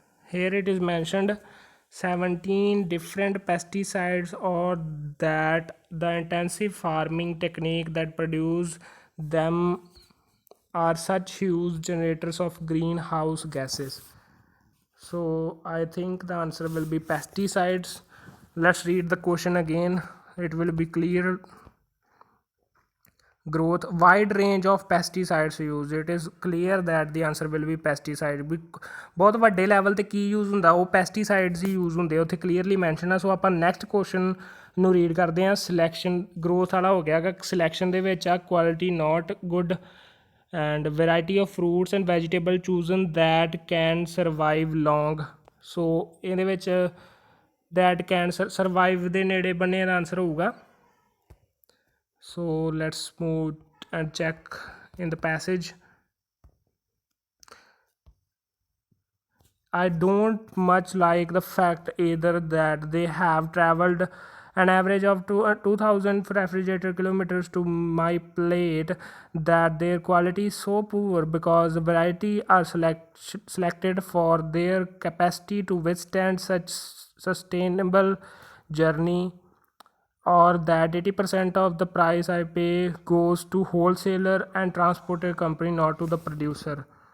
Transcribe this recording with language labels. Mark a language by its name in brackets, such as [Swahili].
[English] here it is mentioned 17 different pesticides, or that the intensive farming technique that produce them are such huge generators of greenhouse gases. So I think the answer will be pesticides. Let's read the question again, it will be clear. Growth, wide range of pesticides used. It is clear that the answer will be pesticide. [Punjabi] ਬਹੁਤ ਵੱਡੇ level ਤੇ ਕੀ use ਹੁੰਦਾ, ਉਹ pesticides ਹੀ use ਹੁੰਦੇ, ਉੱਥੇ clearly mention ਆ। ਸੋ ਆਪਾਂ next question ਨੂੰ ਰੀਡ ਕਰਦੇ ਹਾਂ। [English] selection, growth [Punjabi] ਵਾਲਾ ਹੋ ਗਿਆ ਗਾ। [English] selection [Punjabi] ਦੇ ਵਿੱਚ ਆ [English] Quality not good, and variety of fruits and vegetable chosen that can survive long. [Punjabi] ਸੋ ਇਹਦੇ ਵਿੱਚ [English] that can survive [Punjabi] ਦੇ ਨੇੜੇ ਬੰਨੇ ਦਾ ਆਨਸਰ ਹੋਊਗਾ। [English] So let's move and check in the passage. I don't much like the fact either that they have traveled an average of 2,000 refrigerator kilometers to my plate, that their quality is so poor because variety are selected for their capacity to withstand such sustainable journey, or that 80% of the price I pay goes to wholesaler and transporter company, not to the producer.